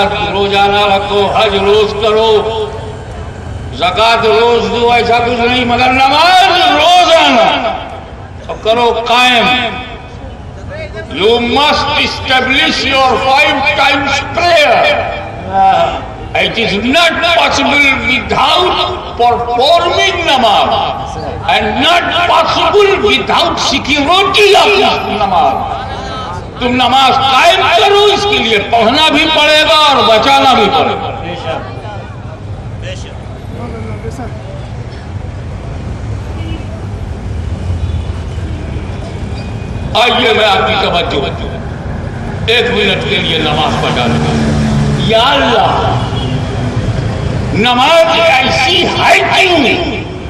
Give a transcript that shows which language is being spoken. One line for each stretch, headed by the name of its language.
Urdu: روزانہ رکھو، حج روز کرو، زکات روز دو، ایسا کچھ نہیں مگر نماز روزانہ کرو قائم۔
English: You must establish your 5 times prayer. It is not possible without performing namaz, and not possible without security of namaz.
Urdu: تم نماز قائم کرو، اس کے لیے پڑھنا بھی پڑے گا اور بچانا بھی پڑے گا۔ آئیے میں آپ کی توجہ ایک منٹ کے لیے نماز پڑھا لوں۔ یا اللہ، نماز ایسی ہے کیوں؟